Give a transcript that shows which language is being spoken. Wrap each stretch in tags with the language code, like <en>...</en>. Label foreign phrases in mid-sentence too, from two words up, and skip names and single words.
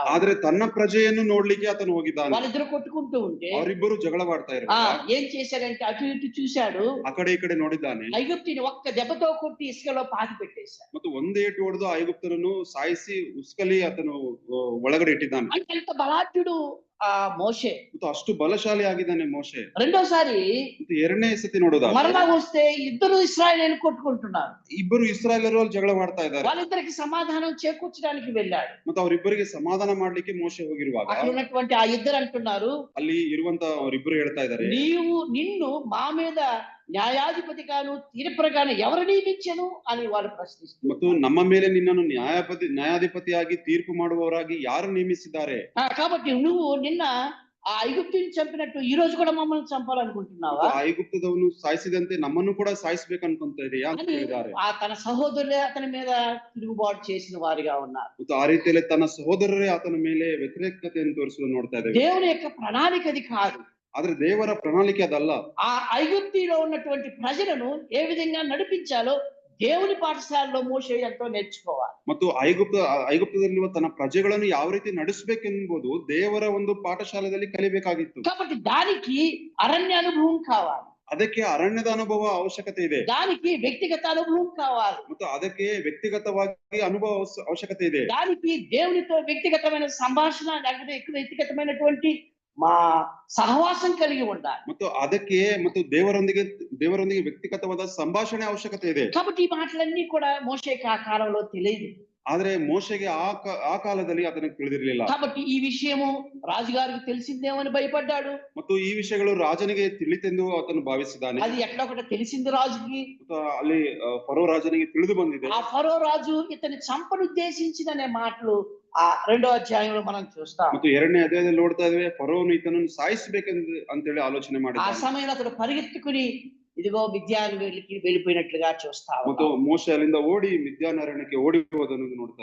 <kn>ಆದ್ರೆ ತನ್ನ ಪ್ರಜೆಯನ್ನು ನೋಡ್ಲಿಕ್ಕೆ ಆತನು ಹೋಗಿದ್ದಾನೆ.</kn> <te>వాళ్ళిద్దరు కొట్టుకుంటూ ఉంటే</te> <kn>ಅವರಿಬ್ಬರು ಜಗಳವಾಡ್ತಾ ಇರುವಾಗ</kn> <te>ఏం చేశాడంటే అటు ఇటు చూశాడు.</te> <kn>ಆ ಕಡೆ ಈ ಕಡೆ ನೋಡಿದ್ದಾನೆ.</kn> <te>ఐగుప్తుని ఒక్క దెబ్బతో కొట్టి ఇసుకలో పాతి పెట్టేశాడు.</te> <kn>ಮತ್ತು ಒಂದೇ ಏಟು ಹೊಡೆದು ಐಗುಪ್ತರನ್ನು ಸಾಯಿಸಿ ಉಸ್ಕಲಿ ಆತನು ಒಳಗಡೆ ಇಟ್ಟಿದ್ದಾನೆ.</kn> <te>అంటే ఎంత బలాఢ్యుడు ఆ మోషే.</te> <kn>ಮತ್ತು ಅಷ್ಟು ಬಲಶಾಲಿ ಆಗಿದ್ದಾನೆ ಮೋಶೆ.</kn> <te>రెండోసారి</te> <kn>ಮತ್ತು 2ನೇ ಸತಿ ನೋಡೋದಾದ್ರೆ</kn> <te>మరలా వస్తే ఇద్దరు ఇశ్రాయేలీయులు కొట్టుకుంటున్నారు.</te> <kn>ಇಬ್ಬರು ಇಸ್ರಾಯೇಲರು ಜಗಳವಾಡ್ತಾ ಇದ್ದಾರೆ.</kn> <te>వాళ్ళిద్దరికి సమాధానం చేకూర్చడానికి వెళ్ళాడు.</te> <kn>ಮತ್ತು ಅವರಿಬ್ಬರಿಗೆ ಸಮಾಧಾನ ಮಾಡ್ಲಿಕ್ಕೆ ಮೋಶೆ ಹೋಗಿರುವಾಗ</kn> <te>అక్కడ ఉన్నటువంటి ఆ ఇద్దరు అంటున్నారు,</te> <kn>ಅಲ್ಲಿ ಇರುವಂತ ಅವರಿಬ್ಬರು ಹೇಳ್ತಾ ಇದ್ದಾರೆ,</kn> <te>నిన్ను మా మీద న్యాయాధిపతిగాను తీర్పుగాను ఎవరు నియమించను అని వాళ్ళు ప్రశ్నిస్తారు.</te> <kn>ಮತ್ತು ನಮ್ಮ ಮೇಲೆ ನಿನ್ನನ್ನು ನ್ಯಾಯಾಧಿಪತಿಯಾಗಿ ತೀರ್ಪು ಮಾಡುವವರಾಗಿ ಯಾರು ನೇಮಿಸಿದ್ದಾರೆ.</kn> <te>కాబట్టి నువ్వు నిన్న ఆ ఐగుప్తుని చంపినట్టు ఈ రోజు కూడా మమ్మల్ని చంపాలనుకుంటున్నావా?</te> <kn>ಐಗುಪ್ತದವನು ಸಾಯಿಸಿದಂತೆ ನಮ್ಮನ್ನು ಕೂಡ ಸಾಯಿಸಬೇಕನ್ಕೊಂತ ಇದೆಯಾ ಅಂತ ಹೇಳಿದ್ದಾರೆ.</kn> <te>తన సహోదరులే అతని మీద తిరుగుబాటు చేసిన వారిగా ఉన్నారు.</te> <kn>ಮತ್ತು ಆ ರೀತಿಯಲ್ಲಿ ತನ್ನ ಸಹೋದರರೇ ಆತನ ಮೇಲೆ ವ್ಯತಿರೇಕತೆಯನ್ನು ತೋರಿಸಲು ನೋಡ್ತಾ ಇದ್ದೇವೆ.</kn> <te>దేవుని యొక్క ప్రణాళిక అది కాదు.</te> <kn>ಆದ್ರೆ ದೇವರ ಪ್ರಣಾಳಿಕೆ ಅದಲ್ಲ.</kn> <te>ఆ ఐగుప్తిలో ఉన్నటువంటి ప్రజలను ఏ విధంగా నడిపించాలో దేవుని పాఠశాలలో మోషే ఎంతో నేర్చుకోవాలి.</te> <kn>ಮತ್ತು ಐಗುಪ್ತದಲ್ಲಿರುವ ತನ್ನ ಪ್ರಜೆಗಳನ್ನು ಯಾವ ರೀತಿ ನಡೆಸಬೇಕೆಂಬುದು ದೇವರ ಒಂದು ಪಾಠಶಾಲೆಯಲ್ಲಿ ಕಲಿಬೇಕಾಗಿತ್ತು.</kn> <te>కాబట్టి దానికి అరణ్య అనుభవం కావాలి.</te> <kn>ಅದಕ್ಕೆ ಅರಣ್ಯದ ಅನುಭವ ಅವಶ್ಯಕತೆ ಇದೆ.</kn> <te>దానికి వ్యక్తిగత అనుభవం కావాలి.</te> <kn>ಮತ್ತು ಅದಕ್ಕೆ ವ್ಯಕ್ತಿಗತವಾಗಿ ಅನುಭವ ಅವಶ್ಯಕತೆ ಇದೆ.</kn> <te>దానికి దేవునితో వ్యక్తిగతమైన సంభాషణ లేకపోతే ఎక్కువ వ్యక్తిగతమైనటువంటి మా సహవాసం కలిగి ఉండాలి.</te> <kn>ಮತ್ತು ಅದಕ್ಕೆ ಮತ್ತು ದೇವರೊಂದಿಗೆ ವ್ಯಕ್ತಿಗತವಾದ ಸಂಭಾಷಣೆ ಅವಶ್ಯಕತೆ ಇದೆ.</kn> <te>కాబట్టి ఈ మాటలన్నీ కూడా మోషేకి ఆ కాలంలో తెలియదు.</te> <kn>ಆದ್ರೆ ಮೋಶೆಗೆ ಆ ಕಾಲದಲ್ಲಿ ಅದನ್ನು ತಿಳಿದಿರಲಿಲ್ಲ.</kn> <te>కాబట్టి ఈ విషయము రాజుగారికి తెలిసిందేమని భయపడ్డాడు.</te> <kn>ಮತ್ತು ಈ ವಿಷಯಗಳು ರಾಜನಿಗೆ ತಿಳಿತೆಂದು ಆತನು ಭಾವಿಸಿದ್ದಾನೆ.</kn> <te>అది ఎక్కడ ఒకటి తెలిసింది రాజుకి.</te> <kn>ಅಲ್ಲಿ ಫರೋ ರಾಜನಿಗೆ ತಿಳಿದು ಬಂದಿದೆ.</kn> <te>ఆ ఫరో రాజు ఇతని చంపనుద్దేశించిననే మాటలు ఆ 2వ అధ్యాయంలో మనం చూస్తాం.</te> <kn>ಮತ್ತು 2ನೇ ಅಧ್ಯಾಯದಲ್ಲಿ ನೋಡ್ತಾ ಇದ್ದೇವೆ, ಫರೋನು ಈತನನ್ನು ಸಾಯಿಸಬೇಕೆಂದು ಅಂತೇಳಿ ಆಲೋಚನೆ</kn> <te>ఆ</te> <kn>ಮಾಡಿದ.</kn> <te>సమయంలో అతడు పరిగెత్తుకుని ఇదిగో మిద్యానికి వెళ్ళిపోయినట్లుగా చూస్తాం.</te> <kn>ಮತ್ತು ಮೋಶೆ ಅಲ್ಲಿಂದ ಓಡಿ ಮಿದ್ಯಾನ್ ಅರಣ್ಯಕ್ಕೆ ಓಡಿ ಹೋದನ್ನು ನೋಡ್ತಾ</kn>